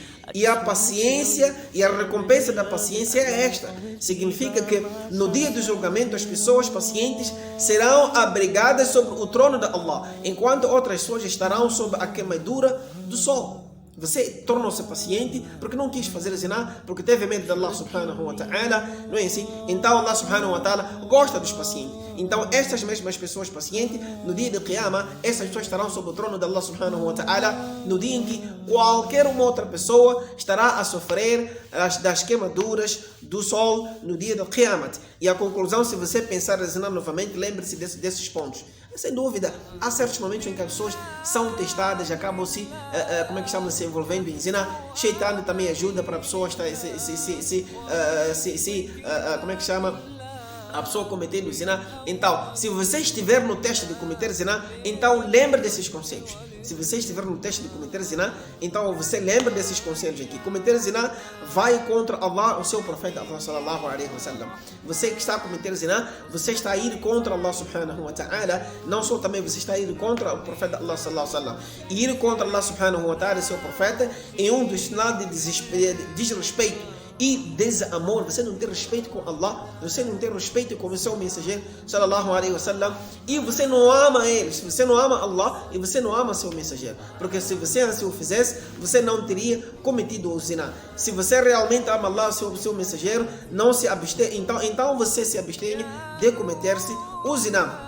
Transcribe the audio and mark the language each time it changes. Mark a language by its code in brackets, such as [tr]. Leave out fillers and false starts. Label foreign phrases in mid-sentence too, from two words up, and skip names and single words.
[pt] E a paciência e a recompensa da paciência é esta. Significa que no dia do julgamento as pessoas pacientes serão abrigadas sobre o trono de Allah, enquanto outras pessoas estarão sob a queimadura do sol. Você tornou-se paciente porque não quis fazer zina, porque teve medo de Allah [ar] سبحانه وتعالى, [pt] não é assim? Então Allah [ar] سبحانه وتعالى [pt] gosta dos pacientes. Então estas mesmas pessoas pacientes, no dia de Qiyamah, essas pessoas estarão sob o trono de Allah [ar] سبحانه وتعالى, [pt] no dia em que qualquer uma outra pessoa estará a sofrer das queimaduras do sol no dia de Qiyamah. E a conclusão, se você pensar em zina novamente, lembre-se desses pontos. Sem dúvida, há certos momentos em que as pessoas são testadas, acabam se envolvendo em zina. Shaitan também ajuda para a pessoa estar a pessoa cometendo zina. Então, se você estiver no teste de cometer zina, então lembre desses conselhos. Se você estiver no teste de cometer zina, então você lembra desses conselhos aqui. Cometer zina vai contra Allah, o seu profeta [ar] صلى الله عليه وسلم. [pt] Você que está a cometer zina, você está a ir contra Allah [ar] سبحانه وتعالى. [pt] Não só também você está a ir contra o profeta Allah [ar] صلى الله عليه وسلم. [pt] E ir contra Allah [ar] سبحانه وتعالى, [pt] seu profeta, é um dos sinais de desrespeito e desamor. Você não tem respeito com Allah, você não tem respeito com o seu mensageiro [ar] صلى الله عليه وسلم, [pt] e você não ama ele. Se você não ama Allah e você não ama seu mensageiro, porque se você assim o fizesse, você não teria cometido o zina. Se você realmente ama Allah, seu mensageiro, não se abstém, então você se abstém de cometer-se o zina.